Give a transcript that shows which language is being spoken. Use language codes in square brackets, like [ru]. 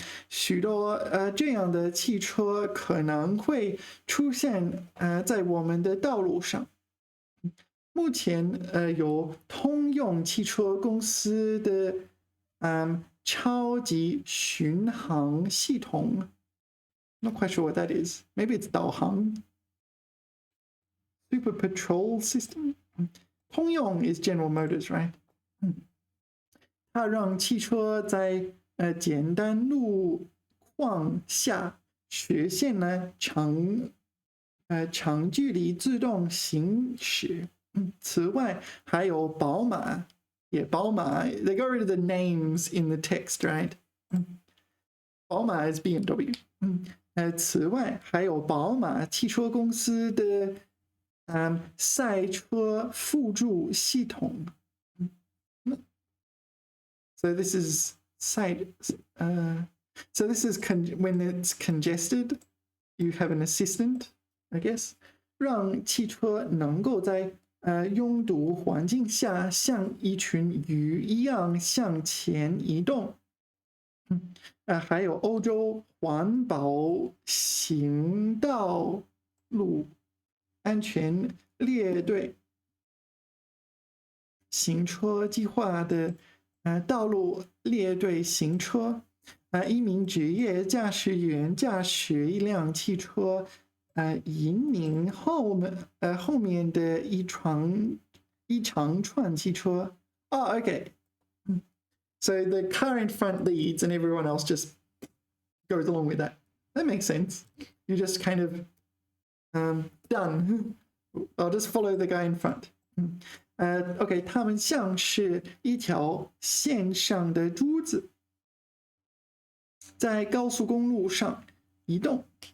[zh] 许多这样的汽车可能会出现在我们的道路上。目前有通用汽车公司的超级巡航系统 ， [en] not quite sure what that is. Maybe it's 导航 Super Patrol System. 通用 is General Motors, right? [zh] 它让汽车在简单路况下实现了长距离自动行驶。此外，还有宝马， [en] 宝马 they got rid of the names in the text, right? 宝马 is BMW. [zh] 此外，还有宝马汽车公司的赛车辅助系统。 [en] So this is so this is when it's congested, you have an assistant, I guess, [zh] 让汽车能够在拥堵环境下像一群鱼一样向前移动。还有欧洲环保行道路安全列队行车计划的道路列队行车，一名职业驾驶员驾驶一辆汽车，引领后面的一长串汽车。 [en] Oh, okay. So the car in front leads and everyone else just goes along with that. That makes sense. You just kind of done. I'll just follow the guy in front. [zh] OK， 他们像是一条线上的珠子，在高速公路上移动。